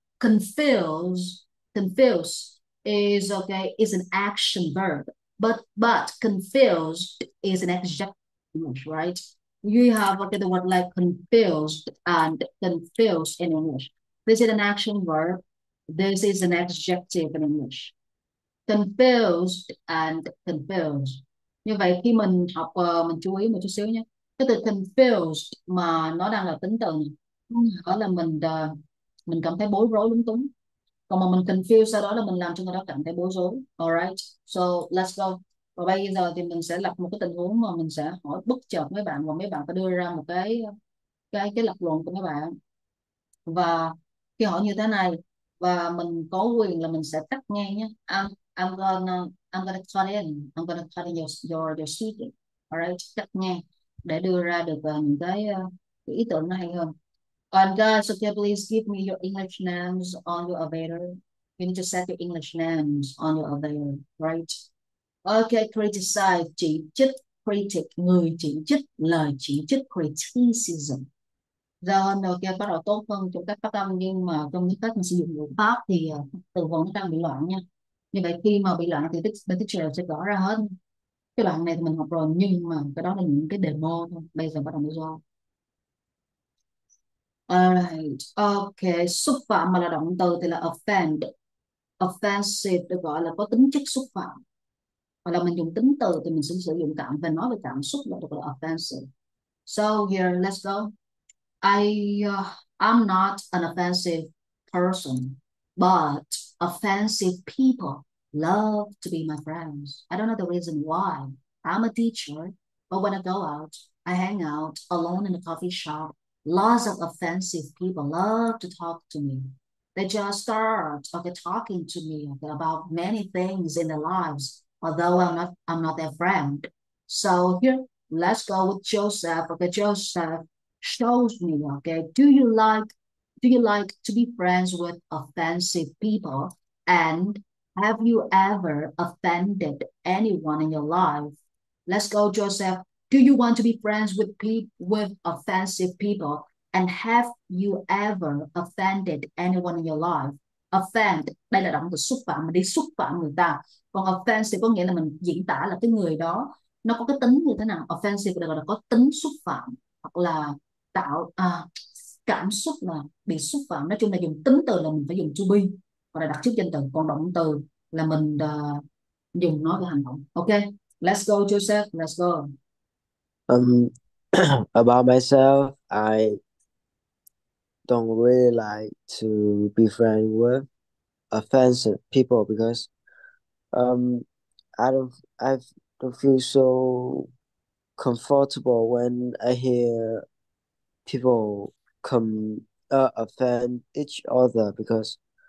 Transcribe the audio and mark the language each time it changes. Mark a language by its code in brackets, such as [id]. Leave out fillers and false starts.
[en] Confuse, confuse is an action verb, but confused is an adjective, right? You have, okay, the word like confused and confused in English. This is an action verb. This is an adjective in English. Confused and confused. [vi] Như vậy khi mình học, mình chú ý một chút xíu nhé. Cái từ confused mà nó đang là tính từ, đó là mình cảm thấy bối rối lúng túng. Còn mà mình confused sau đó là mình làm cho người đó cảm thấy bối rối. [en] Alright, so let's go. [vi] Và bây giờ thì mình sẽ lập một cái tình huống mà mình sẽ hỏi bất chợt mấy bạn, và mấy bạn phải đưa ra một cái lập luận của mấy bạn. Và khi hỏi như thế này, và mình có quyền là mình sẽ cắt ngang nhé. [en] I'm gonna cut in. I'm gonna cut in your speaking. [vi] Alright, cắt ngang để đưa ra được những cái ý tưởng nó hay hơn. [en] And guys, okay, please give me your English names on your avatar. You need to set your English names on your avatar, right? [vi] Okay, criticize, chỉ trích, critic, người chỉ trích, lời chỉ trích, criticism. Do ok, bắt đầu tốt hơn trong cách phát âm, nhưng mà trong cái cách mình sử dụng ngữ pháp thì từ vựng nó đang bị loạn nha. Như vậy khi mà bị loạn thì bên teacher sẽ gõ ra hết. Cái đoạn này thì mình học rồi, nhưng mà cái đó là những cái demo thôi, bây giờ bắt đầu mới do. Alright, ok, xúc phạm mà là động từ thì là offend. Offensive được gọi là có tính chất xúc phạm. hoặc là mình dùng tính từ thì mình sẽ sử dụng cảm và nói về cảm xúc là được là offensive. [en] So here, let's go. I'm not an offensive person, but offensive people love to be my friends. I don't know the reason why. I'm a teacher, but when I go out, I hang out alone in a coffee shop. Lots of offensive people love to talk to me. They just start okay talking to me okay, about many things in their lives, although I'm not their friend. So here, let's go with Joseph. Okay, Joseph shows me, okay, do you like to be friends with offensive people? And have you ever offended anyone in your life? Let's go, Joseph. Do you want to be friends with offensive people? And have you ever offended anyone in your life? [vi] Offend, đây là động từ xúc phạm, mình đi xúc phạm người ta. Còn offensive có nghĩa là mình diễn tả là cái người đó nó có cái tính như thế nào. Offensive là gọi là có tính xúc phạm, hoặc là tạo cảm xúc là bị xúc phạm. Nói chung là dùng tính từ là mình phải dùng to be, hoặc là đặt trước danh từ. Còn động từ là mình dùng nói về hành động. [en] Ok, let's go Joseph, let's go. Um, about myself, I don't really like to be friends with offensive people because um I don't I don't feel so comfortable when I hear people come offend each other because